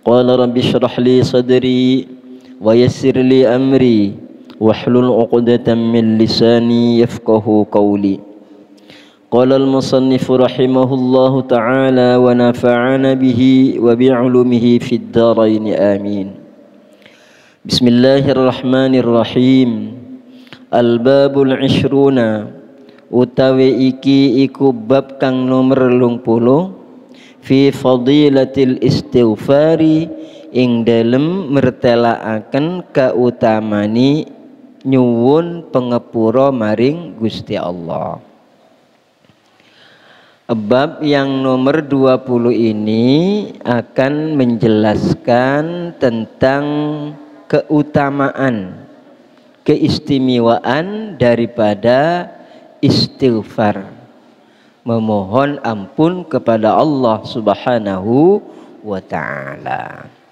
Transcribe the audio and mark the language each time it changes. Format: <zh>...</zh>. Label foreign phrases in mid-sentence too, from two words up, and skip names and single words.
<ar>قال رب اشرح لي صدري ويسر لي أمري واحلل عقدة من لساني يفقهوا قولي. قال المصنف رحمه الله تعالى ونفعنا به وبعلومه في الدارين آمين. بسم الله الرحمن الرحيم. الباب العشرون</ar> <jv>utawi iki iku bab kang nomor 20</jv> <ar>في فضيلة الاستغفار</ar> <jv>ing dalem mertelaaken kautamani nyuwun pengepura maring Gusti Allah.</jv> <id>Bab yang nomor 20 ini akan menjelaskan tentang keutamaan, keistimewaan daripada istighfar, memohon ampun kepada</id> <ar>الله سبحانه وتعالى.</ar>